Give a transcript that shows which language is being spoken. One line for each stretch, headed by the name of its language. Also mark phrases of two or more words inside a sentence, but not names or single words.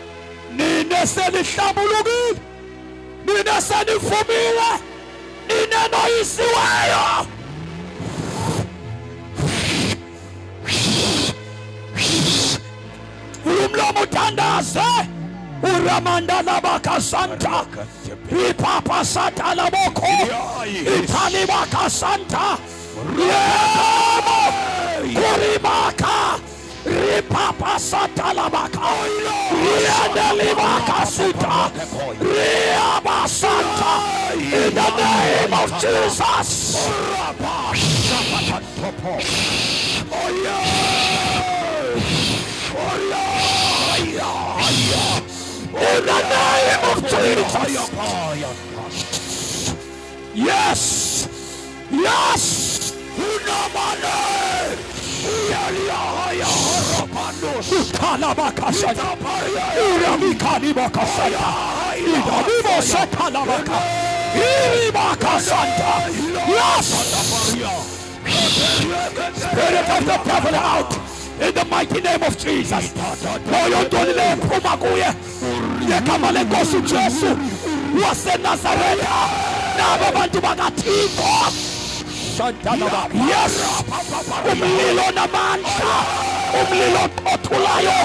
Xhosa: Nina senihlambulukile. Nina senivumile. Nina noyisiweyo. Umlomo uthandaze. Uramanda labaka santa. Ipapa santa laboko. Italibaka santa. Yebo. Kurimaka. Ripapa santa labaka. Riadelibaka sita. Riaba santa.
English: In the name of Jesus. Oh yeah. In the name of Jesus. Yes. Yes. Yes. Spirit of the devil out. In the mighty name of Jesus.
Xhosa: Moyo ndolile mpuma kuye. Yekama lenkosi Jesu wase Nazareta. Naba bantu bakathixo. Yes. Umlilo namandla. Umlilo othulayo.